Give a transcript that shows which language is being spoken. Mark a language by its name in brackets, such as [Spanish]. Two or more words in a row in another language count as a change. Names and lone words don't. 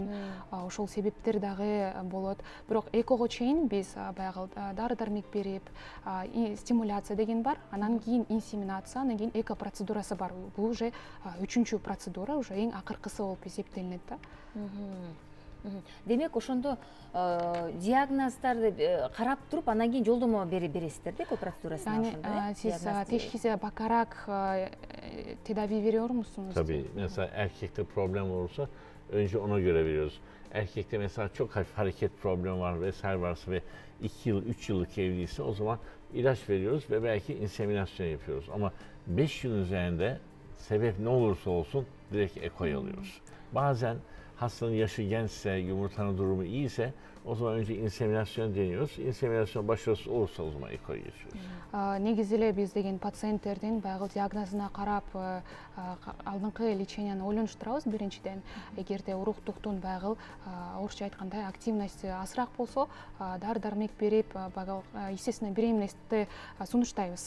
[Kyrgyz] Ошол себептер дагы болот. Бирок экого чейин биз баягы дары-дармек берип, стимуляция деген бар, анан кийин инсеминация, анан кийин эко процедурасы бар. Бул уже 3-чү процедура, уже эң акыркысы болуп эсептелинет да. Демек ошондо диагноздарды карап туруп, анан кийин жолдомо бересиздер да эко процедурасына ошондо. [Turkish] Yani siz teşhise bakarak tedavi veriyor musunuz? Tabii. Mesela erkekte problem olursa önce ona göre veriyoruz. Erkekte mesela çok hafif hareket problemi var vesaire varsa ve 2 yıl, 3 yıllık evliyse o zaman ilaç veriyoruz ve belki inseminasyon yapıyoruz. Ama 5 yıl üzerinde sebep ne olursa olsun direkt eko'yu alıyoruz. Bazen hastanın yaşı gençse, yumurtanın durumu iyiyse o zaman önce inseminasyon deniyoruz. İnseminasyon başarısız olursa o zaman eko'ya geçiyoruz. [Kyrgyz] Негизи эле биз деген пациенттердин баягы диагнозуна карап алдыңкы леченияны ойлонуштурабыз биринчиден. Эгерде уруктуктун баягы орусча айткандай активности азыраак болсо, дары-дармек берип, баягы [Russian] естественно беременностьти [Kyrgyz] сунуштайбыз.